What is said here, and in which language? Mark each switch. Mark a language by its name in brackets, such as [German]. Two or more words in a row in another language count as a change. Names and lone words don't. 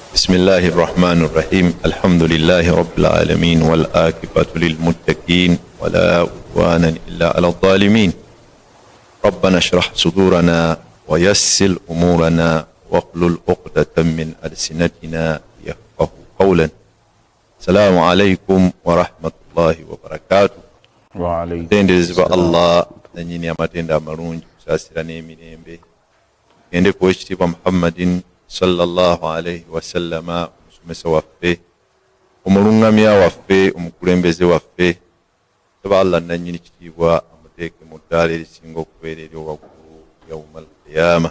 [Arabic] بسم الله الرحمن الرحيم الحمد لله رب العالمين والآكبة للمتقين ولا عدوان إلا على الظالمين ربنا اشرح صدورنا ويسر أمورنا واحلل عقدة من ألسنتنا يفقهوا قولا. السلام عليكم ورحمة الله وبركاته. وعليكم السلام. [Ganda] الله نني amatenda amalungi kusasira n'emirembe gende ku ekitiibwa [Arabic] محمد صلى الله عليه وسلم, [Ganda] omusomesa waffe, omulungamya waffe, omukulembeze waffe. Saba Allah nannyini kitiibwa amuteeke mu ddaala erisinga okubeera ery'owaggulu [Arabic] يوم القيامة.